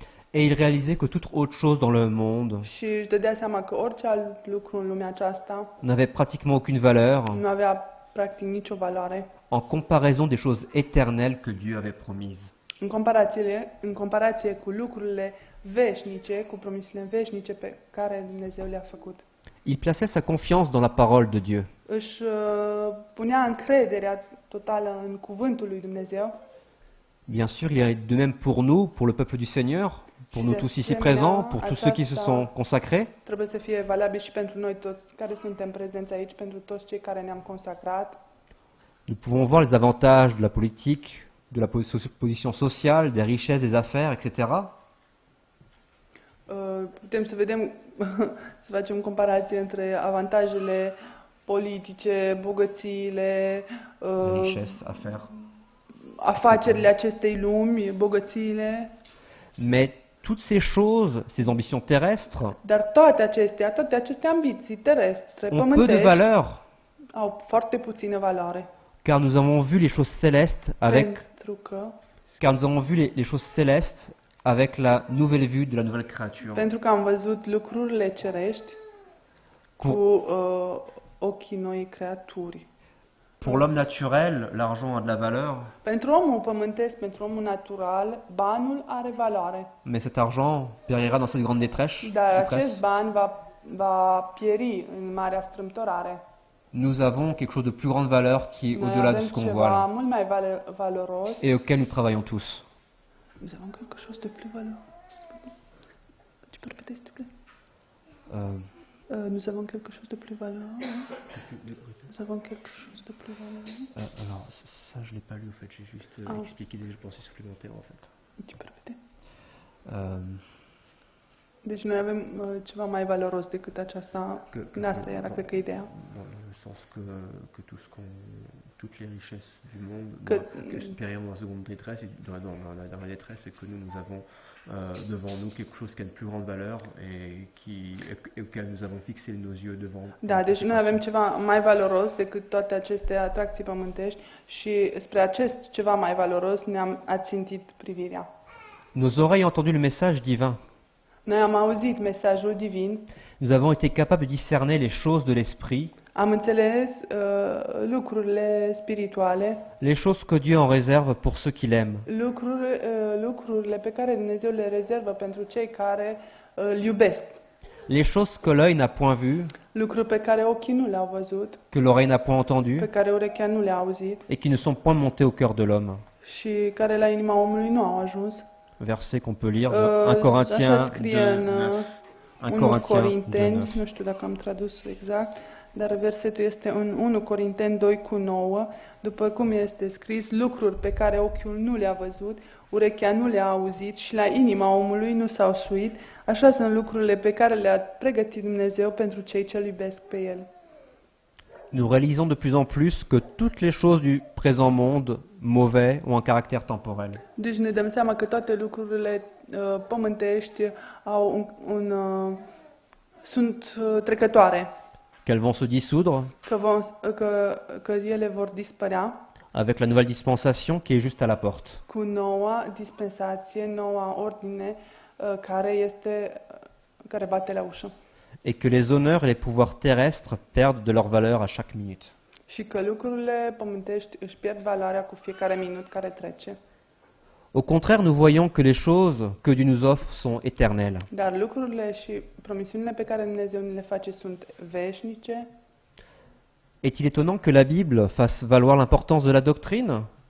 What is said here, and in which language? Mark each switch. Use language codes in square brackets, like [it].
[fr] et il réalisait que toute autre chose dans le monde [ro] și își dădea seama că orice alt lucru în lumea aceasta [fr] n'avait pratiquement aucune valeur [ro] nu avea practic nicio valoare [fr] en comparaison des choses éternelles que Dieu avait promises. [ro] în comparație cu lucrurile veșnice, cu promisiunile veșnice pe care Dumnezeu le-a făcut. [fr] Il plaçait sa confiance dans la parole de Dieu. [ro] Își punea încrederea totală în cuvântul lui Dumnezeu. [fr] Bien sûr, il est de même pour nous, pour le peuple du Seigneur, pour nous tous ici présents, pour tous ceux qui se sont consacrés. [ro] Trebuie să fie valabil și pentru noi toți care suntem prezenți aici, pentru toți cei care ne-am consacrat. [fr] Nous pouvons voir les avantages de la politique, de la position sociale, des richesses, des affaires, etc. [ro] Putem să vedem, să facem comparație între avantajele politice, bogățiile, [fr] Richesses, affaires. [ro] afacerile acestei lumi, bogățiile, [fr] Mais toutes ces choses, ces ambitions terrestres, [ro] dar toate aceste ambiții terestre, [fr] ont peu de [ro] pământești, [fr] valeur, [ro] au foarte puțină valoare. [fr] car nous avons vu les choses célestes [ro] Pentru că [fr] les choses célestes avec la nouvelle vue de la nouvelle créature. [ro] Pentru că am văzut lucrurile cerești cu ochii noi creaturi. [fr] Pour l'homme naturel, l'argent a de la valeur, [ro] Pentru omul pământesc, pentru omul natural, banul are valoare. [fr] mais cet argent périra dans cette grande détresse. [ro] Dar acest ban va pieri în marea strâmtorare. [fr] Nous avons quelque chose de plus grande valeur qui est [ro] Noi [fr] au-delà de [ro] avem [fr] ce qu'on [ro] ceva [fr] voit là, [ro] mult mai valoros. [fr] et auquel nous travaillons tous. Nous avons quelque chose de plus valoros. Tu peux répéter s'il te plaît? Nous avons quelque chose de plus valoros. Nous avons quelque chose de plus valoros. Alors, ça je l'ai pas lu en fait, j'ai juste expliqué des pensées supplémentaires en fait. Tu peux répéter? Euh, [ro] Deci noi avem ceva mai valoros decât aceasta. În asta era, cred că, ideea. [fr] Dans le sens que toutes les richesses du monde périront dans la seconde détresse, et dans la détresse, et que nous avons devant nous quelque chose qui a de plus grande valeur et auquel nous avons fixé nos yeux devant. [ro] Da, deci noi avem ceva mai valoros decât toate aceste atracții pământești și spre acest ceva mai valoros ne-am ațintit privirea. [fr] Nos oreilles ont entendu le message divin. [ro] Noi am auzit mesajul divin, [fr] nous avons été capables de discerner les choses de l'esprit, [ro] am înțeles lucrurile spirituale, [fr] les choses que Dieu en réserve pour ceux qui l'aiment. [ro] lucrurile pe care Dumnezeu le rezervă pentru cei care îl iubesc. [fr] Les choses que l'œil n'a point vues, [ro] Lucruri pe care ochii nu le-au văzut, [fr] que l'oreille n'a point [ro] pe [fr] entendues, [ro] care urechea nu le-a auzit [fr] et qui ne sont point montées au cœur de l'homme. [ro] și care la inima omului nu au ajuns. [fr] Verset qu'on peut lire, 1 [ro] Așa [fr] Corinthiens [ro] scrie [fr] 2, [ro] în [fr] 9. 1 1 Corinthiens 2, [ro] Corinteni, 9. nu știu dacă am tradus exact, dar versetul este în 1 Corinteni 2:9, după cum este scris, lucruri pe care ochiul nu le-a văzut, urechea nu le-a auzit și la inima omului nu s-au suit, așa sunt lucrurile pe care le-a pregătit Dumnezeu pentru cei ce îl iubesc pe El. [fr] Nous réalisons de plus en plus que toutes les choses du présent monde mauvais ont un caractère temporel. [ro] Deci ne dăm seama că toate lucrurile pământești au sunt trecătoare, [fr] Qu'elles vont se dissoudre [ro] că ele vor dispărea [fr] avec la nouvelle dispensation qui est juste à la porte. [ro] cu noua dispensație, noua ordine care bate la ușă. [fr] Et que les honneurs et les pouvoirs terrestres perdent de leur valeur à chaque minute. [ro] Și că lucrurile pământești își pierd valoarea cu fiecare minut care trece. [fr] Au contraire, nous voyons que les choses que Dieu nous offre sont éternelles. [ro] Dar lucrurile și promisiunile pe care Dumnezeu ne le face sunt veșnice. [fr] Est-il étonnant que la Bible fasse valoir l'importance de la doctrine?